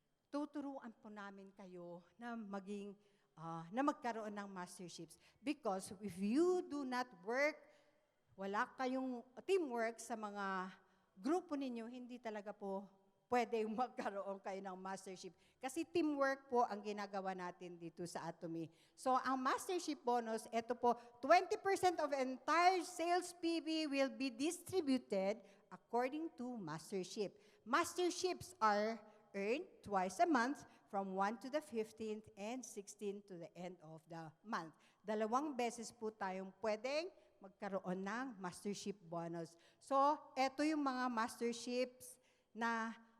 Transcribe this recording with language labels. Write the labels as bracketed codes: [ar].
[tl] Tuturuan po namin kayo na na magkaroon ng masterships [en] because if you do not work, [tl] wala kayong teamwork sa mga grupo ninyo, hindi talaga po pwede magkaroon kayo ng mastership. Kasi teamwork po ang ginagawa natin dito sa Atomy. So, ang mastership bonus, ito po, [en] 20% of entire sales PV will be distributed according to mastership. Masterships are earned twice a month from 1 to the 15th and 16th to the end of the month. [tl] 2 beses po tayong pwedeng magkaroon ng mastership bonus. So, eto yung mga masterships na